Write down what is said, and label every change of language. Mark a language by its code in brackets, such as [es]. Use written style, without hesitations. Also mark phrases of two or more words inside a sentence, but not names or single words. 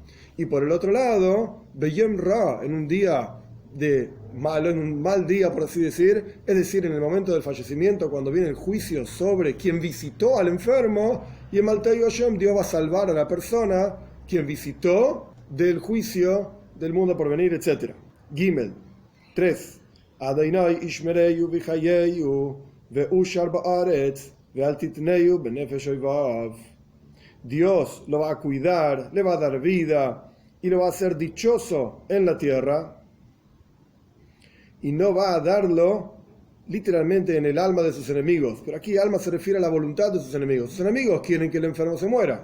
[es] Y por el otro lado, [he] ביום רע, [es] en un día de malo, en un mal día por así decir, es decir, en el momento del fallecimiento, cuando viene el juicio sobre quien visitó al enfermo, [he] ימלטהו השם, [es] Dios va a salvar a la persona quien visitó del juicio del mundo por venir, etc. Gimel 3. [he] יהוה ישמרהו ויחיהו ואושר בארץ ואל תתנהו בנפש איביו. [es] Dios lo va a cuidar, le va a dar vida y lo va a hacer dichoso en la tierra, y no va a darlo literalmente en el alma de sus enemigos. Pero aquí alma se refiere a la voluntad de sus enemigos. Sus enemigos quieren que el enfermo se muera.